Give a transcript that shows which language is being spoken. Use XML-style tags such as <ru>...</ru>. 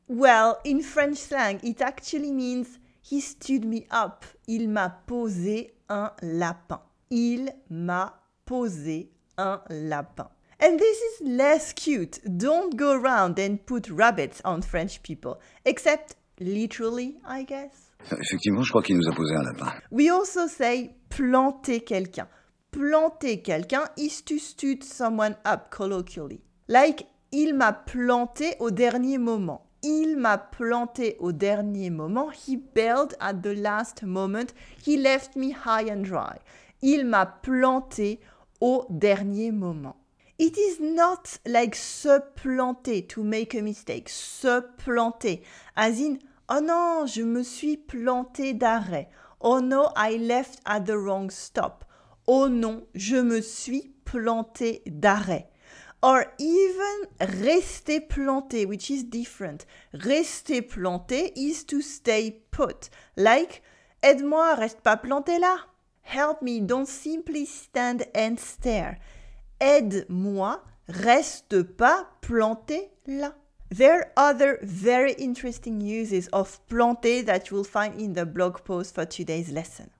<en>Well, in French slang, it actually means he stood me up.</en> <fr>Il m'a posé un lapin. Il m'a posé un lapin.</fr> <en>And this is less cute. Don't go around and put rabbits on French people. Except literally, I guess.</en> <fr>Effectivement, je crois qu'il nous a posé un lapin.</fr> <en>We also say</en> <fr>planter quelqu'un. Planter quelqu'un</fr> <en>is to stud someone up colloquially. Like,</en> <fr>il m'a planté au dernier moment. Il m'a planté au dernier moment.</fr> <en>He bailed at the last moment. He left me high and dry.</en> <fr>Il m'a planté au dernier moment.</fr> <en>It is not like</en> <fr>se planter,</fr> <en>to make a mistake.</en> <fr>Se planter,</fr> <en>as in,</en> <fr>oh non, je me suis planté d'arrêt.</fr> <en>Oh no, I left at the wrong stop.</en> <fr>Oh non, je me suis planté d'arrêt.</fr> <en>Or even</en> <fr>rester planté,</fr> <en>which is different.</en> <fr>Rester planté</fr> <en>is to stay put. Like,</en> <fr>aide-moi, reste pas planté là.</fr> <en>Help me, don't simply stand and stare.</en> <fr>Aide-moi, reste pas planté là.</fr> <en>There are other very interesting uses of planter that you will find in the blog post for today's lesson.</en>